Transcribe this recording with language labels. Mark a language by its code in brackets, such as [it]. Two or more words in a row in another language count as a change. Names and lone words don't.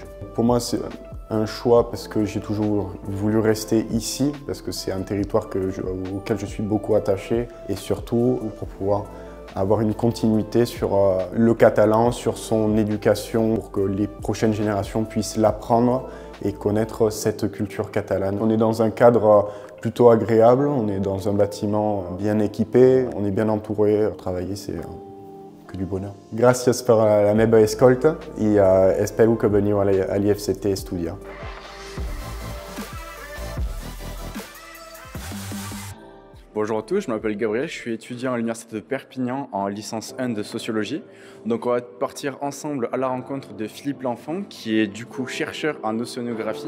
[fr] Pour moi, c'est un choix parce que j'ai toujours voulu rester ici, parce que c'est un territoire auquel je suis beaucoup attaché, et surtout pour pouvoir avoir une continuité sur le catalan, sur son éducation, pour que les prochaines générations puissent l'apprendre et connaître cette culture catalane. On est dans un cadre plutôt agréable, on est dans un bâtiment bien équipé, on est bien entouré. Travailler, c'est que du bonheur. [ca] Gracias por la meva escolta y espero que veniu a l'IFCT estudiar. [fr] Bonjour à tous, je m'appelle Gabriel, je suis étudiant à l'Université de Perpignan en licence 1 de sociologie. Donc on va partir ensemble à la rencontre de Philippe L'Enfant, qui est du coup chercheur en océanographie.